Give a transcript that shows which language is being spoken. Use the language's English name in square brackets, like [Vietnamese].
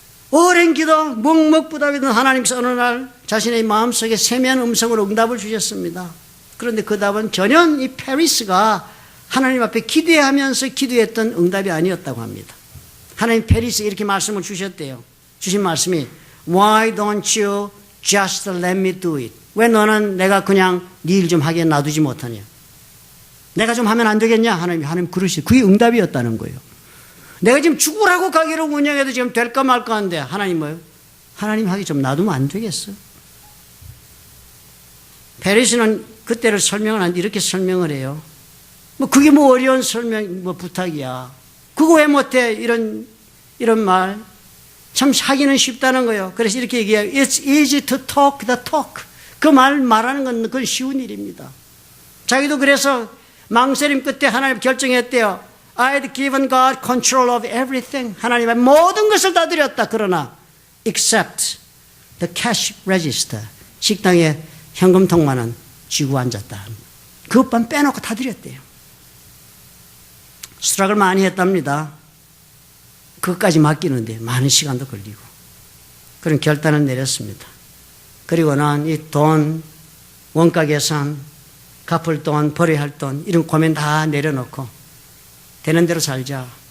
[Korean] 오랜 기도 묵묵부답이던 하나님께서 어느 날 자신의 마음속에 세미한 음성으로 응답을 주셨습니다. 그런데 그 답은 전혀 이 페리스가 하나님 앞에 기도하면서 기도했던 응답이 아니었다고 합니다. 하나님 페리스에 이렇게 말씀을 주셨대요. [English] 주신 말씀이 Why don't you just let me do it? [Korean] 왜 너는 내가 그냥 네 일 좀 하게 놔두지 못하냐? 내가 좀 하면 안 되겠냐? 하나님 그러시. 그게 응답이었다는 거예요. 내가 지금 죽으라고 가게를 운영해도 지금 될까 말까 하는데 하나님 뭐예요? 하나님 하기 좀 놔두면 안 되겠어? 페리스는 그때를 설명을 하는데 이렇게 설명을 해요. 뭐 그게 뭐 어려운 부탁이야. 그거 왜 못해? 이런 말. 참 하기는 쉽다는 거예요. 그래서 이렇게 얘기해요. [English] It's easy to talk the talk. [Korean] 그 말하는 건 그건 쉬운 일입니다. 자기도 그래서 망설임 끝에 하나님 결정했대요. [English] I'd given God control of everything. [Korean] 하나님의 모든 것을 다 드렸다. [English] 그러나 except the cash register. [Korean] 식당에 현금통만은 쥐고 앉았다. 그것만 빼놓고 다 드렸대요. 수락을 많이 했답니다. 그것까지 맡기는데 많은 시간도 걸리고. 그런 결단을 내렸습니다. 그리고는 이 돈, 원가 계산, 갚을 돈, 벌어야 할 돈, 이런 고민 다 내려놓고 되는 대로 살자.